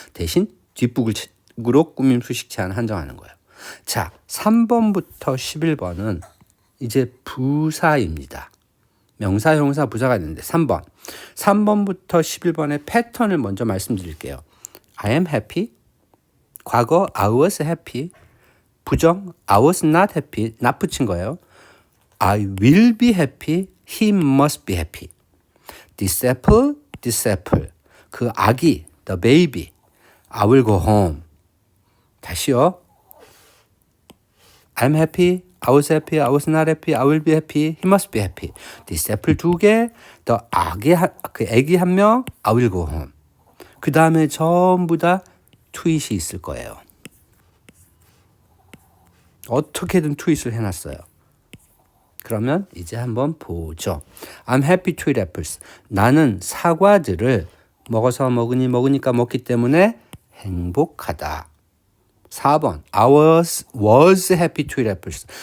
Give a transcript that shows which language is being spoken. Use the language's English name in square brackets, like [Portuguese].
[Korean] 대신 뒷북으로 꾸밈, 수식, 제한, 한정하는 거예요. 자, 3번부터 11번은 이제 부사입니다. 명사, 형용사, 부사가 있는데 3번부터 11번의 패턴을 먼저 말씀드릴게요. [English] I am happy. 과거 I was happy. 부정 I was not happy. not [Korean] 붙인 거예요. [English] I will be happy. He must be happy. Disciple. [Korean] 그 아기, [English] the baby. I will go home. 다시요. I'm happy. I was happy. I was not happy. I will be happy. He must be happy. Disciple 2개. the [Korean] 그 아기 한 명. [English] I will go home. [Korean] 그 다음에 전부 다 트윗이 있을 거예요. 어떻게든 트윗을 해놨어요. 그러면 이제 한번 보죠. [English] I'm happy to eat apples. [Korean] 나는 사과들을 먹어서 먹으니까 먹기 때문에 행복하다. [English] 4번 I was happy to eat apples.